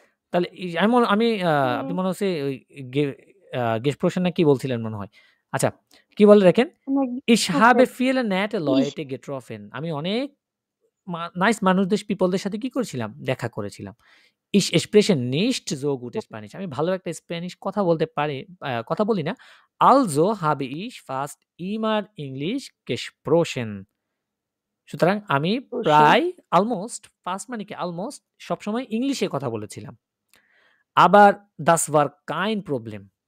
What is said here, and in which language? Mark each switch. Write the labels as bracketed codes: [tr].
[bn] তাহলে আমি আপনি মনে হচ্ছে ওই গেসপ্রশন না কি বলছিলেন মনে হয়। আচ্ছা, কি বলে দেখেন? [de] Ich habe viele nette Leute getroffen. [bn] আমি অনেক নাইস পিপলদের সাথে কি করেছিলাম? দেখা করেছিলাম। [de] Ich spreche nicht so gut Spanish. [bn] আমি ভালো একটা স্প্যানিশ কথা বলি না। [de] Also habe ich fast immer English gesprochen. [bn] সুতরাং আমি প্রায় ফার্স্ট মানে কি অলমোস্ট সবসময় ইংলিশে কথা বলেছিলাম। আবার [de] das war kein Problem.